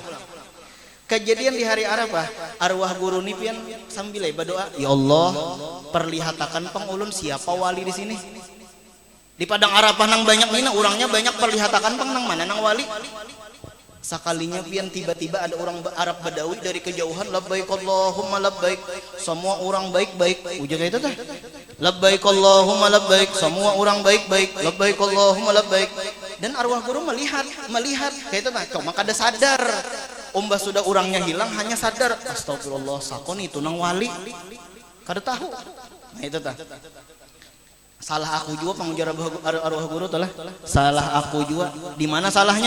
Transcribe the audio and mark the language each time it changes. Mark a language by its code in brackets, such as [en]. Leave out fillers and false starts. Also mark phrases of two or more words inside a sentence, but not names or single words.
[bjn] Kejadian di hari Arafah, arwah guru nih pian sambil berdoa, [ar] يا الله, [bjn] perlihatkan pengulun siapa wali di sini. Di padang Arafah nang banyak mina, orangnya banyak, perlihatkan peng nang mana nang wali. Sekalinya pian tiba-tiba ada orang Arab Badawi dari kejauhan, [ar] لبيك اللهم لبيك, [bjn] semua orang baik-baik. Ujar itu tah. [ar] لبيك اللهم لبيك, [bjn] semua orang baik-baik. [ar] لبيك اللهم لبيك. [bjn] Dan arwah guru melihat kayak itu tah. Cuma kada sadar. Umbah sudah orangnya hilang, hanya sadar astagfirullah sakon itu nang wali. Kada tahu. Nah itu tah. Salah aku juga pengujar arwah guru telah. Salah aku juga. Di mana salahnya?